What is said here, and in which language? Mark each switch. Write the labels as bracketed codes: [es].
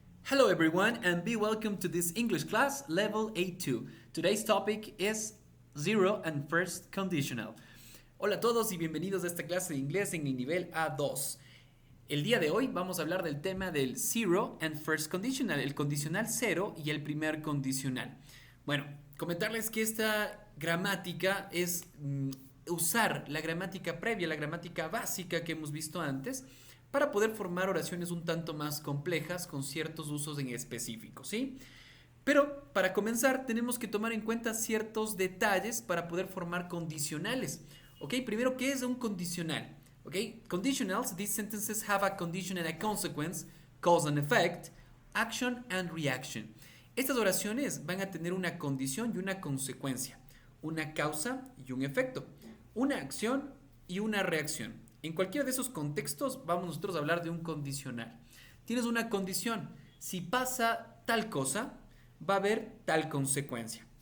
[en] Hello everyone and be welcome to this English class level A2. Today's topic is zero and first conditional. [es] Hola a todos y bienvenidos a esta clase de inglés en el nivel A2. El día de hoy vamos a hablar del tema del zero and first conditional, el condicional cero y el primer condicional. Bueno, comentarles que esta gramática es usar la gramática previa, la gramática básica que hemos visto antes, para poder formar oraciones un tanto más complejas con ciertos usos en específico, ¿sí? Pero para comenzar tenemos que tomar en cuenta ciertos detalles para poder formar condicionales. ¿Ok? Primero, ¿qué es un condicional? ¿Ok? [en] Conditionals, these sentences have a condition and a consequence, cause and effect, action and reaction. [es] Estas oraciones van a tener una condición y una consecuencia, una causa y un efecto, una acción y una reacción. En cualquiera de esos contextos vamos nosotros a hablar de un condicional. Tienes una condición. Si pasa tal cosa, va a haber tal consecuencia.